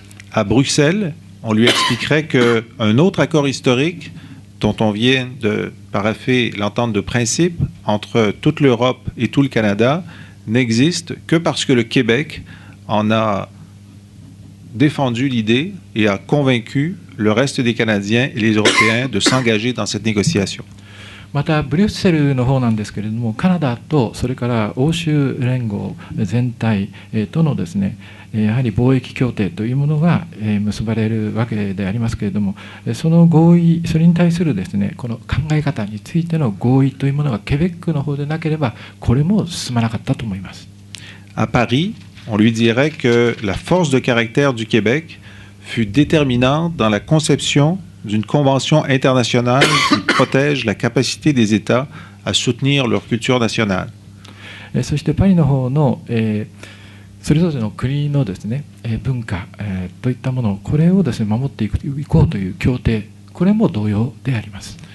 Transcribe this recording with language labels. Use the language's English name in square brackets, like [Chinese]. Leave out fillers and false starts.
[French] À Bruxelles, on lui expliquerait qu'un autre accord historique dont on vient de paraffer l'entente de principe entre toute l'Europe et tout le Canada n'existe que parce que le Québec en a défendu l'idée et a convaincu le reste des Canadiens et les Européens de s'engager dans cette négociation. [Japanese] またブリュッセルの方なんですけれども、カナダとそれから欧州連合全体とのですね、やはり貿易協定というものが結ばれるわけでありますけれども、その合意、それに対するですね、この考え方についての合意というものがケベックの方でなければ、これも進まなかったと思います。 [French] À Paris, on lui dirait que la force de caractère du Québec fut déterminante dans la conception d'une convention internationale qui protège la capacité des États à soutenir leur culture nationale. [Japanese] そしてパリの方の、それぞれの国のですね、文化、といったもの、これをですね、守っていこうという協定、これも同様であります。